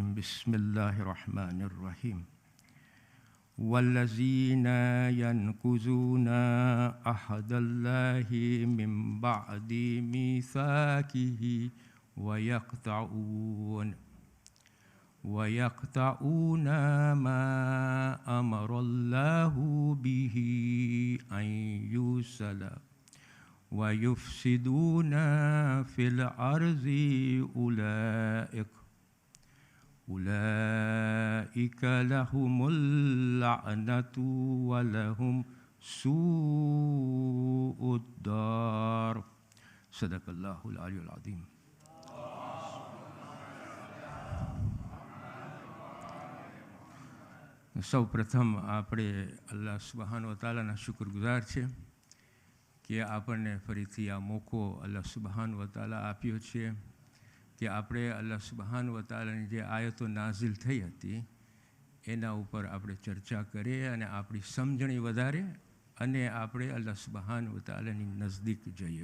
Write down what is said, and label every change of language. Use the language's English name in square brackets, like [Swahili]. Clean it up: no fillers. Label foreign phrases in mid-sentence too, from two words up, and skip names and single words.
[Arabic] بسم الله الرحمن الرحيم. والذين ينقضون عهد الله من بعد ميثاقه ويقطعون ما أمر الله به أن يوصل ويفسدون في الأرض أولئك لهم اللعنة ولهم سوء الدار. صدق الله العلي العظيم. [Gujarati] સૌ પ્રથમ આપણે [Arabic] الله سبحانه وتعالى [Gujarati] શુક્રગુજાર છે કે આપણને ફરીથી આ મોકો [Arabic] الله سبحانه وتعالى [Gujarati] આપ્યો છે કે આપણે [Arabic] الله سبحانه وتعالى [Gujarati] જે આયતો નાઝિલ થઈ હતી એના ઉપર આપણે ચર્ચા કરીએ અને આપણી સમજણી વધારે અને આપણે [Arabic] الله سبحانه وتعالى [Gujarati] નજદીક જઈએ।